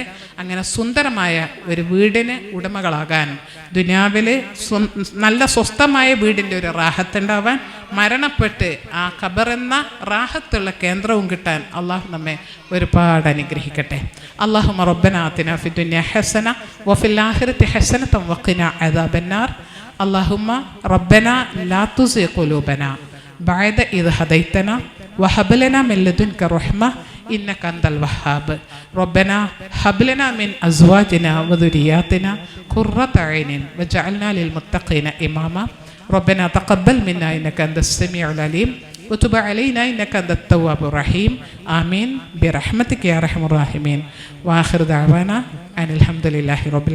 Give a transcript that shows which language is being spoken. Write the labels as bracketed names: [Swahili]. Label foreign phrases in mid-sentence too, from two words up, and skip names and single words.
[Malayalam] അങ്ങനെ സുന്ദരമായ ഒരു വീടിന് ഉടമകളാകാൻ, ദുനിയാവിൽ നല്ല സ്വസ്ഥമായ വീടിൻ്റെ ഒരു റാഹത്തുണ്ടാവാൻ, മരണപ്പെട്ട് ആ ഖബറെന്ന റാഹത്തുള്ള കേന്ദ്രവും കിട്ടാൻ അള്ളാഹു നമ്മെ ഒരുപാട് അനുഗ്രഹിക്കട്ടെ. [Arabic] اللهم ربنا آتنا في الدنيا حسنة وفي الآخرة حسنة وقنا عذاب النار. اللهم ربنا لا تزغ قلوبنا بعد إذ هديتنا وهب لنا من لدنك رحمة إنك أنت الوهاب. ربنا هب لنا من أزواجنا وذرياتنا قرة أعين واجعلنا للمتقين إماما. ربنا تقبل منا إنك أنت السميع العليم وتب علينا إنك أنت التواب الرحيم. آمين برحمتك يا أرحم الراحمين. وآخر دعوانا أن الحمد لله رب العالمين.